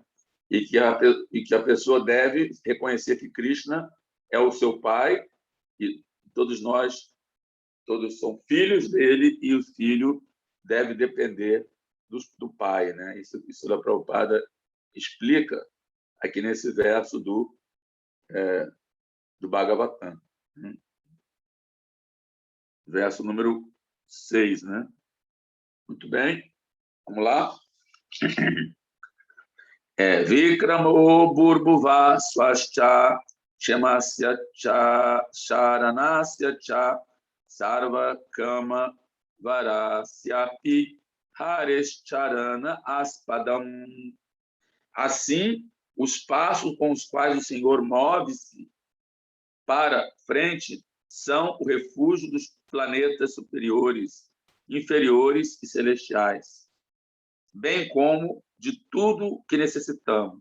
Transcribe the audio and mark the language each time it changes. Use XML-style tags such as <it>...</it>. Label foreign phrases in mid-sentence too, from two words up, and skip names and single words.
<pt>E que a pessoa deve reconhecer que Krishna é o seu pai, e todos nós, todos são filhos dele, e o filho deve depender do pai, né? Isso a Prabhupada explica aqui nesse verso do Bhagavatam, né? Verso número 6, né? Muito bem, vamos lá.</pt> <sa>विक्रमो बुर्भुव स्वश्च क्षेमस्य च शरणस्य च सर्व काम वरस्यापि हरेश्चरण आस्पदम्.</sa> <pt>Assim, os passos com os quais o Senhor move-se para frente são o refúgio dos planetas superiores, inferiores e celestiais, bem como de tudo que necessitamos.</pt>